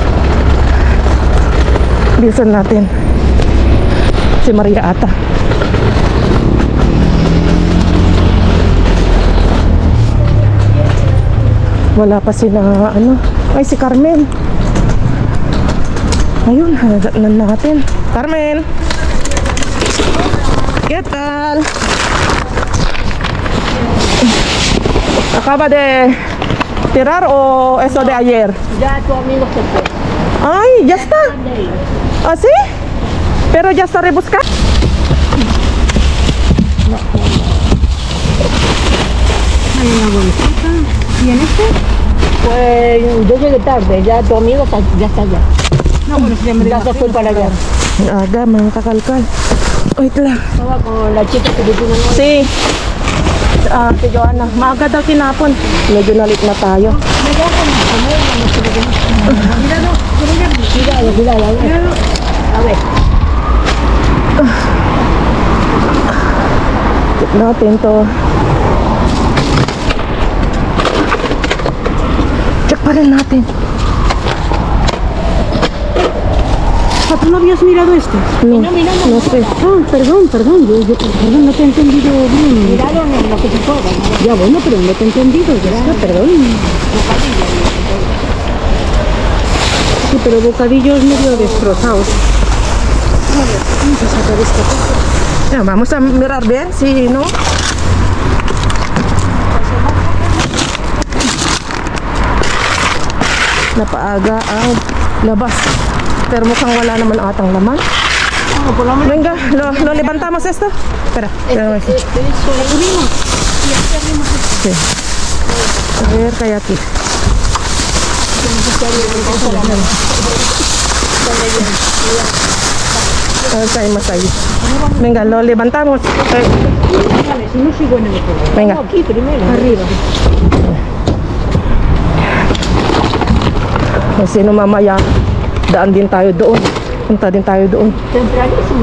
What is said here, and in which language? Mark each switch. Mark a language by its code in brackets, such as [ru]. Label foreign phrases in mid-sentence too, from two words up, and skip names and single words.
[tl] Bilisan natin. Si Maria ata. Wala pa sila ano. Ay, si Carmen. Ayun, hanagan natin. Carmen! [es] ¿Qué tal? ¿Acaba de tirar o eso de ayer? Ya tu amigo se fue. Ay, ya está. ¿Ah, sí? Pero ya está rebuscado. Hay una bolsita. ¿Y en este? Pues yo llegué tarde, ya tu amigo ya está allá. No, bueno, ya se fue para allá. [tl] Aga, mga kakalkal. Wait lang. [es] Estaba con la chica que vino. [tl] Si si Joanna, maaga daw tinapon. Medyo nalit na tayo. [es] Cuidado. A ver. [tl] Check natin to. Check pa rin natin. [es] ¿Tú no habías mirado esto? No sé. Ah, perdón, perdón, perdón, no te he entendido bien. Miraron en lo que se pueda. Ya bueno, pero no te he entendido, ya, perdón. Sí, pero bocadillos medio destrozados. Vamos a sacar esta cosa. Ya, vamos a mirar bien, si no. [tl] Napaaga ang labas. Pero mukhang wala naman atang laman. [es] Venga, lo levantamos esto. Espera, sí. A ver, kaya aquí. A ver, cae más ahí. Venga, lo levantamos. Vale, si no sigo en el otro. Venga. Aquí primero. Arriba. [tl] Kasi no mamaya, daan din tayo doon. Punta din tayo doon. [es] Tempranísimo.